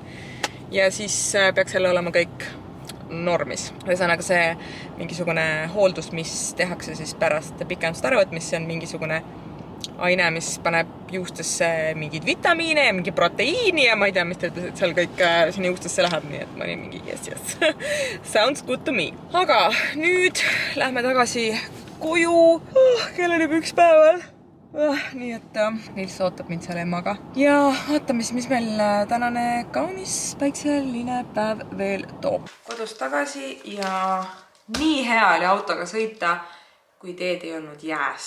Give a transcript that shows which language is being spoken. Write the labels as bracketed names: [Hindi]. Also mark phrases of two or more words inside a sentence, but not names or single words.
[Estonian] Ja siis peaks jälle olema kõik normis. Ühesõnaga see mingisugune hooldus, mis tehakse siis pärast pikenduste äravõtmist, see on mingisugune aine, mis paneb juustesse mingeid vitamiine ja mingi proteiini ja ma ei tea, mis ta ütles, et seal kõik sinna juustesse läheb, nii et ma olin mingi yes. [English] Sounds good to me. [Estonian] Aga nüüd lähme tagasi koju. Kell on juba 1 päeval. Nii et Nils ootab mind seal emmaga. Ja vaatame siis, mis meil tänane kaunis päikseline päev veel toob. Kodust tagasi ja nii hea oli autoga sõita, kui teed ei olnud jääs.